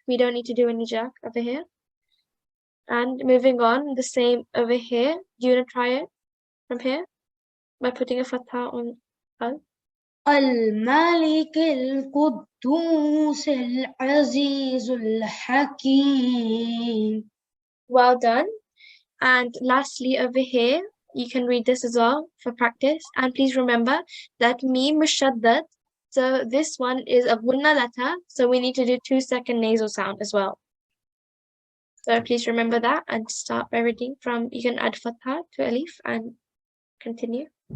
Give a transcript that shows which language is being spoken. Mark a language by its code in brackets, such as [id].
[en] We don't need to do any jack over here. And moving on, the same over here. Do you want to try it from here? By putting a fatha on al. [ar] الملك القدوس العزيز الحكيم. [en] Well done. And lastly, over here, you can read this as well for practice. And please remember that mim mushaddad. So this one is a gunna letter. So we need to do 2-second nasal sound as well. So please remember that and start by reading from, you can add fatha to alif and continue.